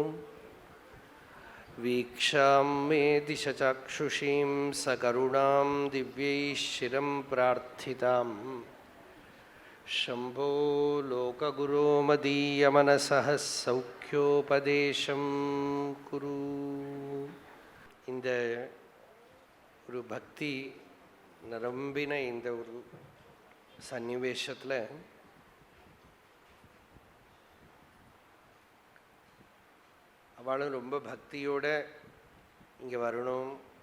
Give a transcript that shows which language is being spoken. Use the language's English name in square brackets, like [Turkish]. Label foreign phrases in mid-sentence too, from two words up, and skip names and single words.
[Sanskrit] वीक्षां मे दिशचक्षुषीं सकरुणां दिव्यैः शिरं प्रार्थिताम्। शंभो लोकगुरो मदीयमनसः सौख्योपदेशं कुरु। [Tamil] இந்த ஒரு பக்தி நிரம்பின இந்த ஒரு சன்னிவேஷத்தில் அவளும் ரொம்ப பக்தியோட இங்கே வரணும்,